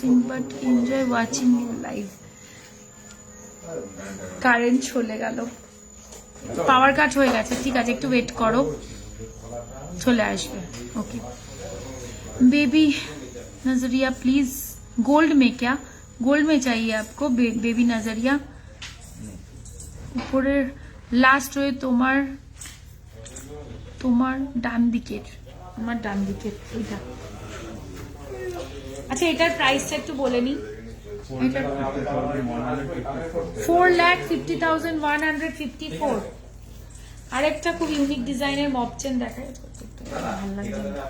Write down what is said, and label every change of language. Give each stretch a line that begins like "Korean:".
English: But enjoy watching you live.
Bangla: Current চলে গেল, পাওয়ার কাট হয়ে গেছে, ঠিক আছে, একটু ওয়েট করো, চলে আসবে।
Hindi: ওকে बेबी नजरिया प्लीज, गोल्ड में क्या, गोल्ड में चाहिए आपको बेबी नजरिया?
Bangla: উপরের লাস্ট রয়ে তোমার ডান দিকের, আমার ডান দিকের এটা। আচ্ছা, এটার প্রাইসটা একটু বলে নি। 4,50,154। আরেকটা খুব ইউনিক ডিজাইনের মপ চেন দেখায়, ভালো লাগছে।